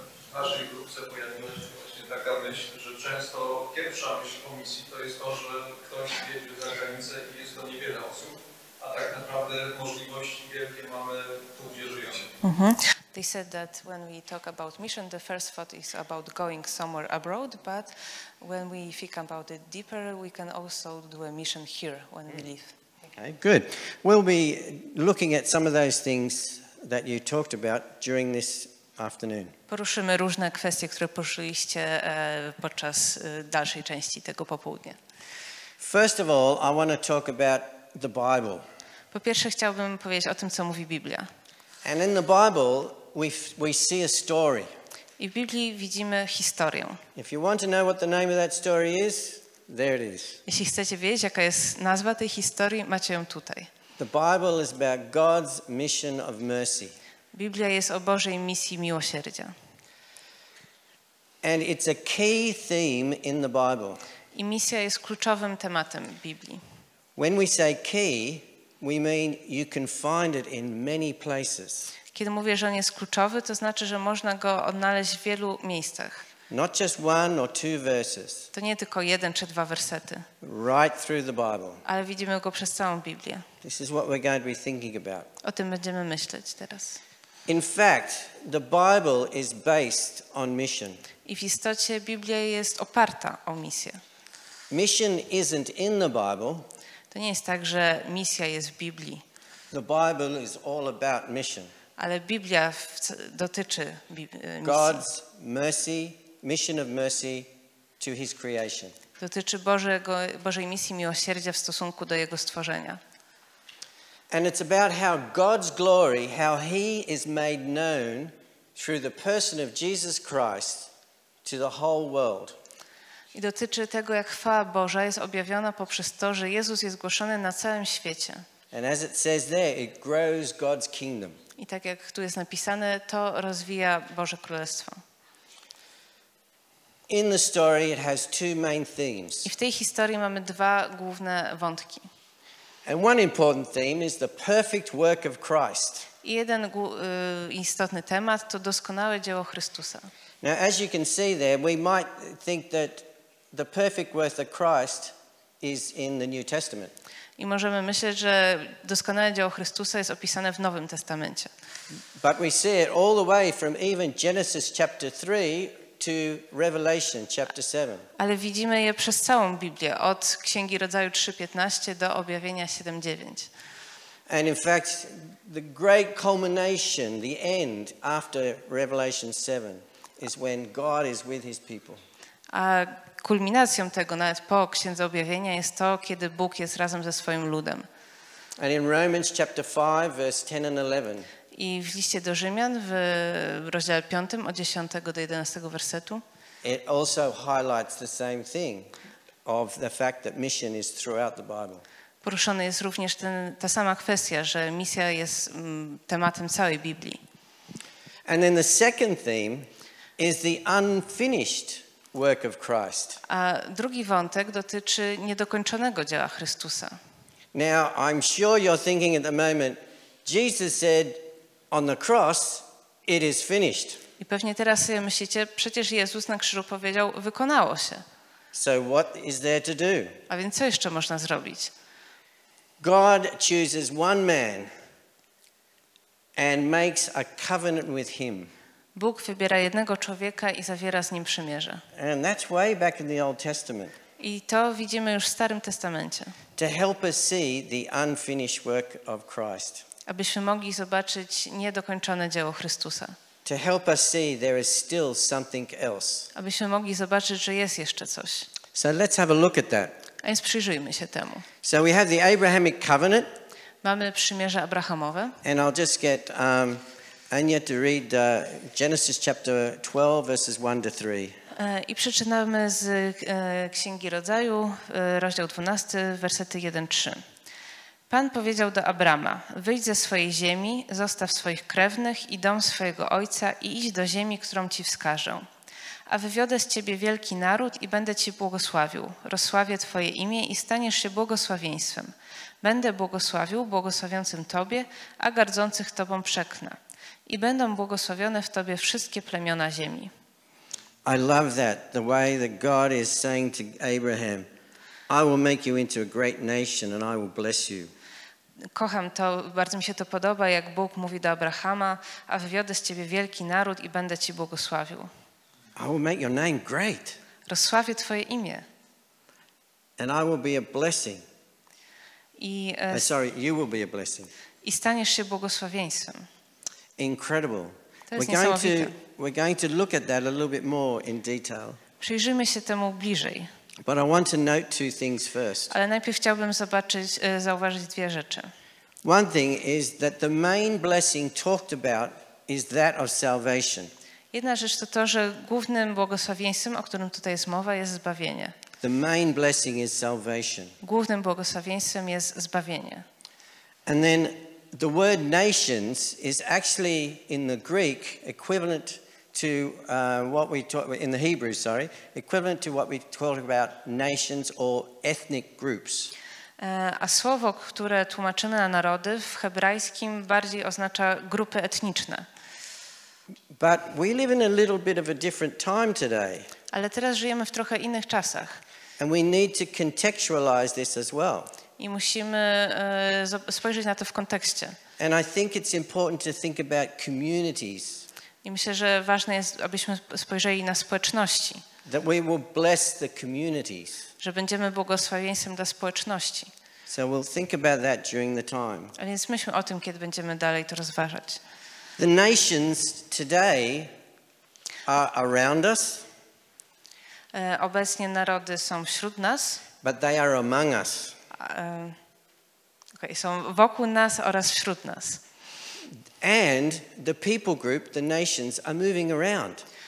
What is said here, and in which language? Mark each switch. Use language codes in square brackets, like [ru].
[pl] W naszej grupce pojawiła się właśnie taka myśl, że często pierwsza myśl o misji to jest to, że ktoś jedzie za granicę i jest to niewiele osób, a tak naprawdę możliwości wielkie mamy tu, gdzie żyjemy. [en] They said that when we talk about mission, the first thought is about going somewhere abroad, but when we think about it deeper, we can also do a mission here when we live. Okay, good. We'll be looking at some of those things that you talked about during this afternoon. [pl] Poruszymy różne kwestie, które poruszyliście podczas dalszej części tego popołudnia. [en] First of all, I want to talk about the Bible. [pl] Po pierwsze chciałbym powiedzieć o tym, co mówi Biblia. [en] And in the Bible, we see a story. [pl] I w Biblii widzimy historię. [en] If you want to know what the name of that story is, there it is. [pl] Jeśli chcecie wiedzieć, jaka jest nazwa tej historii, macie ją tutaj. [en] The Bible is about God's mission of mercy. [pl] Biblia jest o Bożej misji miłosierdzia. [en] And it's a key theme in the Bible. [pl] I misja jest kluczowym tematem Biblii. [en] When we say key, we mean you can find it in many places. [pl] Kiedy mówię, że on jest kluczowy, to znaczy, że można go odnaleźć w wielu miejscach. [en] Not just one or two verses. [pl] To nie tylko 1 czy 2 wersety, [en] Right through the Bible. [pl] ale widzimy go przez całą Biblię. [en] This is what we're going to be thinking about. [pl] O tym będziemy myśleć teraz. [en] In fact, the Bible is based on mission. [pl] I w istocie Biblia jest oparta o misję. [en] Mission isn't in the Bible. [pl] To nie jest tak, że misja jest w Biblii, [en] The Bible is all about mission. [pl] ale Biblia dotyczy misji. [en] God's mercy, mission of mercy to his creation. [pl] Dotyczy Bożej misji miłosierdzia w stosunku do Jego stworzenia. [en] And it's about how God's glory, how he is made known through the person of Jesus Christ to the whole world. [pl] I dotyczy tego, jak chwała Boża jest objawiona poprzez to, że Jezus jest głoszony na całym świecie. [en] And as it says there, it grows God's kingdom. [pl] I tak jak tu jest napisane, to rozwija Boże Królestwo. [en] In the story it has two main themes. [pl] I w tej historii mamy 2 główne wątki. [en] And one important theme is the perfect work of Christ. [pl] I jeden istotny temat to doskonałe dzieło Chrystusa. [en] Now, as you can see there, we might think that the perfect work of Christ is in the New Testament. [pl] I możemy myśleć, że doskonałe dzieło Chrystusa jest opisane w Nowym Testamencie. [en] But we see it all the way from even Genesis chapter 3 to Revelation chapter 7. [pl] Ale widzimy je przez całą Biblię, od Księgi Rodzaju 3:15 do Objawienia 7:9. [en] And in fact, the great culmination, the end after Revelation 7 is when God is with his people. [pl] A kulminacją tego, nawet po Księdze Objawienia, jest to, kiedy Bóg jest razem ze swoim ludem. [en] And in Romans chapter 5 verse 10 and 11. [pl] I w liście do Rzymian w rozdziale 5 od 10 do 11 wersetu [en] It also highlights the same thing of the fact that mission is throughout the Bible. [pl] Poruszony jest również ta sama kwestia, że misja jest tematem całej Biblii. [en] And then the second theme is the unfinished work of Christ. [pl] A drugi wątek dotyczy niedokończonego dzieła Chrystusa. [en] Now, I'm sure you're thinking at the moment, Jesus said on the cross, it is finished. [pl] I pewnie teraz sobie myślicie, przecież Jezus na krzyżu powiedział, wykonało się. [en] So what is there to do? [pl] A więc co jeszcze można zrobić? [en] God chooses one man and makes a covenant with him. [pl] Bóg wybiera jednego człowieka i zawiera z nim przymierze. [en] And that's way back in the Old Testament. [pl] I to widzimy już w Starym Testamencie. [en] To help us see the unfinished work of Christ. [pl] Abyśmy mogli zobaczyć niedokończone dzieło Chrystusa. [en] To help us see there is still something else. [pl] Abyśmy mogli zobaczyć, że jest jeszcze coś. [en] So let's have a look at that. [pl] A więc przyjrzyjmy się temu. [en] So we have the Abrahamic covenant. [pl] Mamy przymierze Abrahamowe. [en] And I'll just get Anya to read Genesis chapter 12, verses 1 to 3. [pl] I przeczytamy z Księgi Rodzaju, rozdział 12, wersety 1-3. Pan powiedział do Abrama, wyjdź ze swojej ziemi, zostaw swoich krewnych i dom swojego ojca i idź do ziemi, którą ci wskażę. A wywiodę z ciebie wielki naród i będę ci błogosławił. Rozsławię twoje imię i staniesz się błogosławieństwem. Będę błogosławił błogosławiącym tobie, a gardzących tobą przeklnę. I będą błogosławione w tobie wszystkie plemiona ziemi. [en] I love that, the way that God is saying to Abraham, I will make you into a great nation and I will bless you. [pl] Kocham to, bardzo mi się to podoba, jak Bóg mówi do Abrahama, a wywiodę z ciebie wielki naród i będę ci błogosławił. [en] I will make your name great. [pl] Rozsławię twoje imię. [en] And I will be a blessing. You will be a blessing. [pl] I staniesz się błogosławieństwem. [en] Incredible. [pl] To jest niesamowite. [en] We're going to look at that a little bit more in detail. [pl] Przyjrzyjmy się temu bliżej. [en] But I want to note two things first. [pl] Ale najpierw chciałbym zauważyć dwie rzeczy. [en] One thing is that the main blessing talked about is that of salvation. [pl] Jedna rzecz to to, że głównym błogosławieństwem, o którym tutaj jest mowa, jest zbawienie. [en] The main blessing is salvation. [pl] Głównym błogosławieństwem jest zbawienie. [en] And then the word nations is actually in the Greek equivalent to what we talk in the Hebrew, equivalent to what we talk about nations or ethnic groups. [pl] A słowo, które tłumaczymy na narody, w hebrajskim bardziej oznacza grupy etniczne. [en] But we live in a little bit of a different time today. [pl] Ale teraz żyjemy w trochę innych czasach. [en] And we need to contextualize this as well. [pl] I musimy spojrzeć na to w kontekście. [en] And I think it's important to think about communities. [pl] I myślę, że ważne jest, abyśmy spojrzeli na społeczności. [en] That we will bless the communities. [pl] Że będziemy błogosławieństwem dla społeczności. [en] So we'll think about that during the time. [pl] A więc myślmy o tym, kiedy będziemy dalej to rozważać. [en] The nations today are around us. [pl] Obecnie narody są wśród nas. [en] But they are among us. [pl] Są wokół nas oraz wśród nas. [en] And the people group, the nations, are moving around.